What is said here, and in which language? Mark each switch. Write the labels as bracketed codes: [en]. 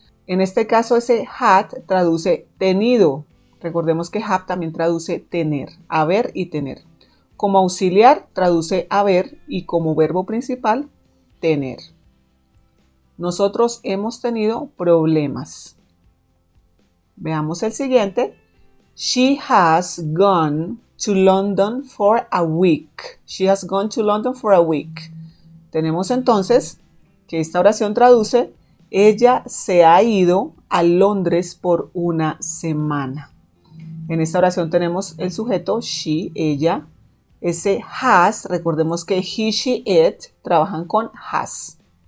[es] En este caso ese had traduce tenido. Recordemos que have también traduce tener, haber y tener. Como auxiliar traduce haber y como verbo principal, tener. Nosotros hemos tenido problemas. Veamos el siguiente. [en] She has gone to London for a week. She has gone to London for a week. [es] Tenemos entonces que esta oración traduce: ella se ha ido a Londres por una semana. En esta oración tenemos el sujeto she, ella. Ese has, recordemos que he, she, it trabajan con has.